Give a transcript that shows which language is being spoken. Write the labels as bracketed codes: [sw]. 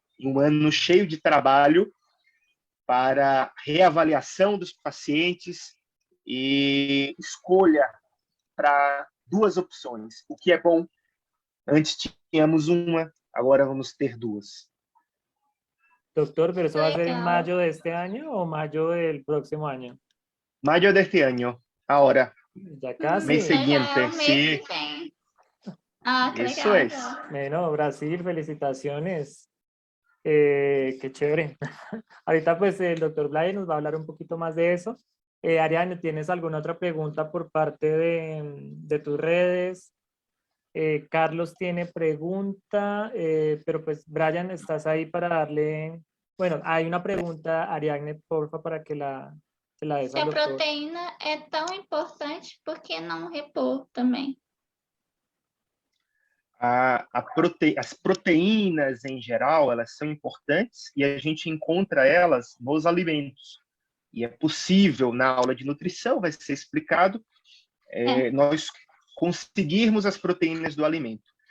[pt] Um ano cheio de trabalho para reavaliação dos pacientes e escolha para duas opções, o que é bom. Antes tínhamos uma, agora vamos ter duas. [es] Doctor, ¿pero eso va a ser en mayo de este año o mayo del próximo año? Mayo de este año, ahora. Ya casi. Mes siguiente, sí. Eso es. Bueno, Brasil, felicitaciones. Qué chévere. Ahorita pues el doctor Blair nos va a hablar un poquito más de eso. Ariane, ¿tienes alguna otra pregunta por parte de tus redes? Carlos tiene pregunta, pero pues Brian, estás ahí para darle... Bueno, hay una pregunta, Ariadne, porfa, para que se la des Se al a doctor. [pt] proteína é tão importante, por que não repor também? As proteínas, em geral, elas são importantes e a gente encontra elas nos alimentos. E é possível, na aula de nutrição, vai ser explicado, nós conseguirmos as proteínas do alimento.